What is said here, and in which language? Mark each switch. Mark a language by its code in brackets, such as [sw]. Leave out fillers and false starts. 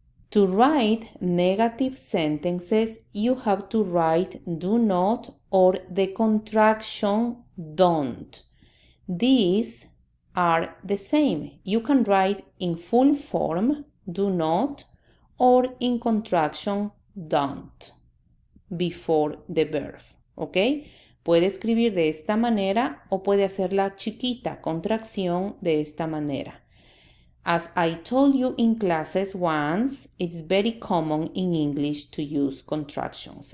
[en] To write negative sentences, you have to write do not or the contraction don't. These are the same. You can write in full form do not or in contraction don't before the verb. ¿Ok? [es] Puede escribir de esta manera o puede hacerla chiquita, contracción de esta manera. [en] As I told you in classes once, it's very common in English to use contractions.